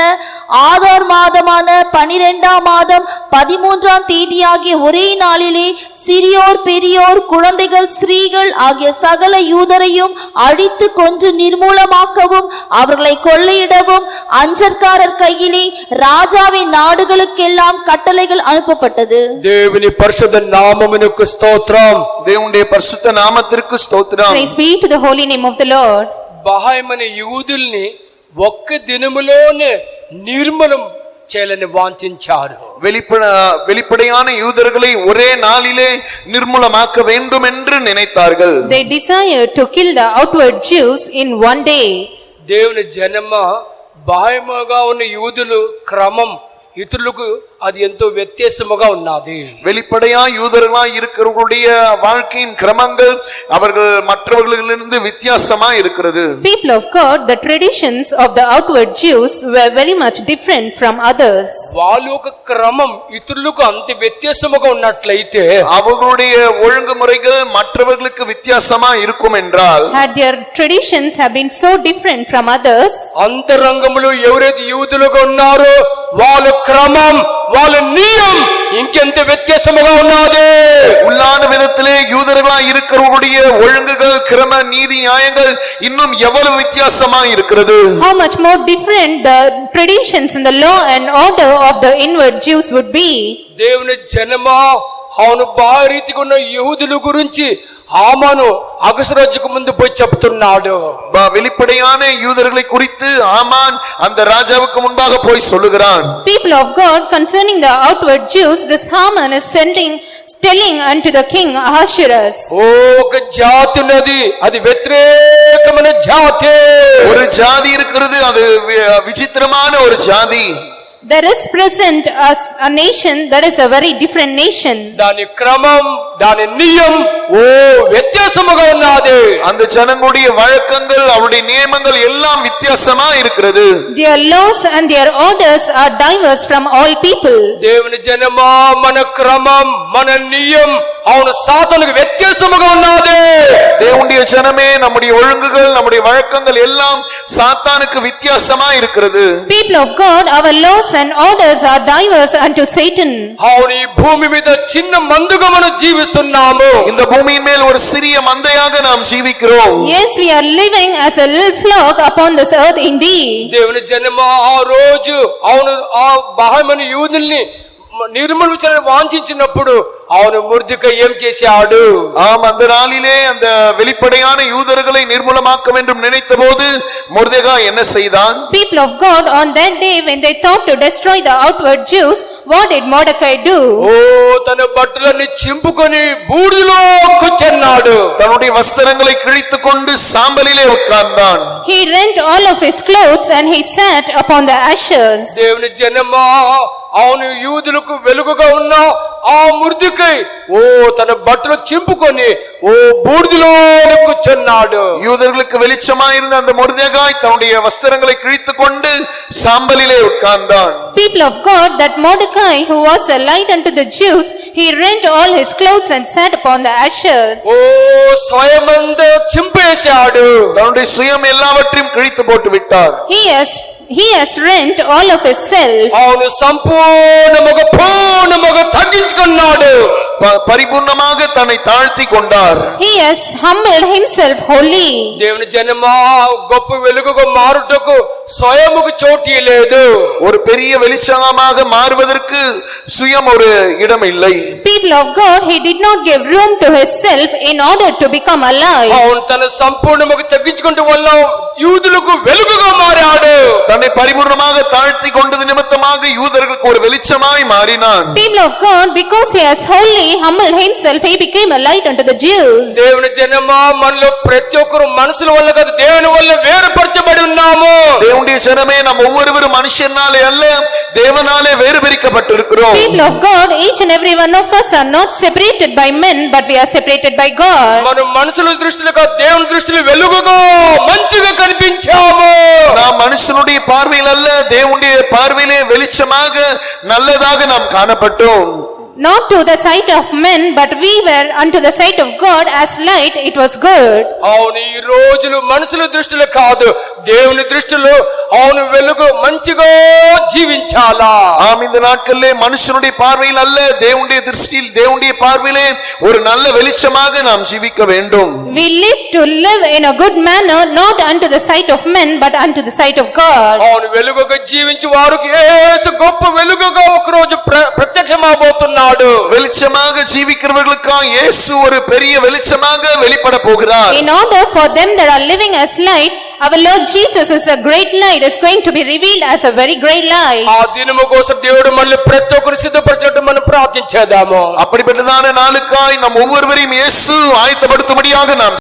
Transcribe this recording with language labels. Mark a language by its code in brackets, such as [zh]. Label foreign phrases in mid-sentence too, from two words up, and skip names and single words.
[ta] ஆதார் மாதமான 12ஆம் மாதம் 13ஆம் தேதியாகிய ஒரே நாளிலே சிறியோர் பெரியோர் குழந்தைகள் ஸ்திரீகள் ஆகிய சகல யூதரையும் அழித்து கொன்று நிர்மூலமாக்கவும் அவர்களை கொள்ளையிடவும் அஞ்சற்காரர் கையிலே ராஜாவின் நாடுகளுக்கெல்லாம் கட்டளைகள் அனுப்பப்பட்டது. [te] దేవుని పరిశుద్ధ నామమునకు స్తోత్రం. [ta] தேவனுடைய பரிசுத்த நாமத்திற்கு ஸ்தோத்திரம். [en] Praise be to the holy name of the Lord. [te] బహాయమైన యూదుల్ని ఒక్క దినములోనే నిర్మూలం చేయాలని వాంఛించారు. [ta] வெளிப்படையான யூதர்களை ஒரே நாளிலே நிர்மூலமாக்க வேண்டும் என்று நினைத்தார்கள். [en] They desired to kill the outward Jews in one day. [te] దేవుని జనమ బాహ్యముగా ఉన్న యూదులు క్రమం ఇతరులకు అది ఎంతో వ్యత్యాసముగా ఉన్నది. [ta] வெளிப்படையா யூதர்களாய் இருக்கிறவர்களுடைய வாழ்க்கையின் கிரமங்கள் அவர்கள் மற்றவர்களிலிருந்து வித்தியாசமா இருக்கிறது. [en] People of God, the traditions of the outward Jews were very much different from others. [te] వాళ్ళ యొక్క క్రమం ఇతరులకు అంత వ్యత్యాసముగా ఉన్నట్లయితే [ta] அவர்களுடைய ஒழுங்குமுறைகள் மற்றவர்களுக்கு வித்தியாசமா இருக்கும் என்றால், [en] Had their traditions have been so different from others, [te] అంతరంగములో ఎవరైతే యూదులుగా ఉన్నారో వాళ్ళ క్రమం వాళ్ళ నియమం ఇంకెంత వ్యత్యాసముగా ఉన్నది. [ta] உள்ளான விதத்திலே யூதர்களாய் இருக்கிறவர்களுடைய ஒழுங்குகள் கிரம நீதி நியாயங்கள் இன்னும் எவ்வளவு வித்தியாசமா இருக்கிறது. [en] how much more different the traditions in the law and order of the inward Jews would be. [te] దేవుని జనమా అవును బారీతిగా ఉన్న యూదుల గురించి హామాను అగసరాజుకు ముందు పోయి చెప్తున్నాడు. [ta] வெளிப்படையான யூதர்களை குறித்து ஆமான் அந்த ராஜாவுக்கு முன்பாக போய் சொல்லுகிறான். [en] People of God, concerning the outward Jews, this Haman is telling unto the king Ahasuerus. [te] ఒక జాతి ఉన్నది, అది వ్యతిరేకమైన జాతి. [ta] ஒரு ஜாதி இருக்கிறது, அது விசித்திரமான ஒரு ஜாதி. [en] There is present as a nation that is a very different nation. [te] దాని క్రమం దాని నియమం వ్యత్యాసముగా ఉన్నది. [ta] அந்த ஜனங்களுடைய வழக்கங்கள் அவருடைய நியமங்கள் எல்லாம் வித்தியாசமா இருக்கிறது. [en] Their laws and their orders are diverse from all people. [te] దేవుని జనమా మన క్రమం మన నియమం అవును సాతానుకు వ్యత్యాసముగా ఉన్నది. [ta] தேவனுடைய ஜனமே, நம்முடைய ஒழுங்குகள் நம்முடைய வழக்கங்கள் எல்லாம் சாத்தானுக்கு வித்தியாசமா இருக்கிறது. [en] People of God, our laws and orders are diverse unto Satan. [te] అవును ఈ భూమి మీద చిన్న మందుగా మనం జీవిస్తున్నాము. [ta] இந்த பூமியின் மேல் ஒரு சிறிய மந்தையாக நாம் ஜீவிக்கிறோம். [en] Yes, we are living as a little flock upon this earth indeed. [te] దేవుని జనమా ఆ రోజు అవును ఆ బహమని యూదుల్ని నిర్మూలించాలని వాంఛించినప్పుడు అవును ముర్దికై ఏం చేశాడు. [ta] ஆம், அந்த நாளிலே அந்த வெளிப்படையான யூதர்களை நிர்மூலமாக்க வேண்டும் நினைத்தபோது மொர்தெகாய் என்ன செய்தான்? [en] People of God, on that day when they thought to destroy the outward Jews, what did Mordecai do? [te] తన బట్టలన్నీ చింపుకొని బూడిదలో కూర్చున్నాడు. [ta] தன்னுடைய வஸ்திரங்களை கிழித்துக்கொண்டு சாம்பலிலே உட்கார்ந்தான். [en] He rent all of his clothes and he sat upon the ashes. [te] దేవుని జనమా అవును యూదులకు వెలుగుగా ఉన్న ఆ ముర్దికై తన బట్టలు చింపుకొని బూడిదలో కూర్చున్నాడు. [ta] யூதர்களுக்கு வெளிச்சமாயிருந்த அந்த மொர்தெகாய் தன்னுடைய வஸ்திரங்களை கிழித்துக்கொண்டு சாம்பலிலே உட்கார்ந்தான். [en] People of God, that Mordecai, who was a light unto the Jews, he rent all his clothes and sat upon the ashes. [te] స్వయమంద చింపేశాడు. [ta] தன்னுடைய சுயம் எல்லாவற்றையும் கிழித்து போட்டு விட்டார். [en] He has rent all of his self. [te] అవును పూర్ణముగా தగ్గించుకున్నాడు. [ta] பரிபூர்ணமாக தன்னை தாழ்த்தி கொண்டார். [en] He has humbled himself wholly. [te] దేవుని జనమా గొప్ప వెలుగుగా మారుటకు స్వయముకు చోటు లేదు. [ta] ஒரு பெரிய வெளிச்சமாக மாறுவதற்கு சுயம் ஒரு இடம் இல்லை. [en] People of God, he did not give room to his self in order to become alive. [te] அவன் తన సంపూర్ణముగా తగ్గించుకుంటూ వల్ల యూదులకు వెలుగుగా మారాడు. [ta] தன்னை பரிபூர்ணமாக தாழ்த்தி கொண்டது நிமித்தமாக யூதர்களுக்கு ஒரு வெளிச்சமாய் மாறினான். [en] People of God, because he has wholly humbled himself, he became a light unto the Jews. [te] దేవుని జనమా మనలో ప్రతి ఒక్కరు మనుషుల వల్ల కాదు దేవుని వల్ల వేరుపరచబడి ఉన్నాము. [ta] தேவனுடைய ஜனமே, நாம் ஒவ்வொருவரும் மனுஷனாலே அல்ல தேவனாலே வேறு பிரிக்கப்பட்டிருக்கிறோம். [en] People of God, each and every one of us are not separated by men, but we are separated by God. [te] మనం మనుషుల దృష్టిలో కాదు దేవుని దృష్టిలో వెలుగుగా మంచిగా కనిపించాము. [ta] நாம் மனுஷனுடைய பார்வையில் அல்ல தேவனுடைய பார்வையிலே வெளிச்சமாக நல்லதாக நாம் காணப்பட்டோம். [en] Not to the sight of men, but we were unto the sight of God as light, it was good. [te] అవును ఈ రోజులు మనుషుల దృష్టిలో కాదు దేవుని దృష్టిలో అవును వెలుగు మంచిగా జీవించాలా. [ta] ஆம், இந்த நாட்களிலே மனுஷனுடைய பார்வையில் அல்ல தேவனுடைய திருஷ்டியில் தேவனுடைய பார்வையிலே ஒரு நல்ல வெளிச்சமாக நாம் ஜீவிக்க வேண்டும். [en] We live to live in a good manner, not unto the sight of men, but unto the sight of God. [te] అవును వెలుగుగా జీవించి వారికి యేసు గొప్ప వెలుగుగా ఒక రోజు ప్రత్యక్షమవబోతున్నాడు. [ta] வெளிச்சமாக ஜீவிக்கிறவர்களுக்காக இயேசு ஒரு பெரிய வெளிச்சமாக வெளிப்பட போகிறார். [en] In order for them that are living as light, our Lord Jesus is a great light, is going to be revealed as a very great light. [te] ఆ దినము కోసం దేవుడు మళ్ళీ ప్రతి ఒక్కరు సిద్ధపరిచినట్టు మనం ప్రార్థించేద్దాము. [ta] அப்படிப்பட்டதான நாளுக்காய் நாம் ஒவ்வொருவரையும் இயேசு ஆயத்தப்படுத்தும்படியாக நாம்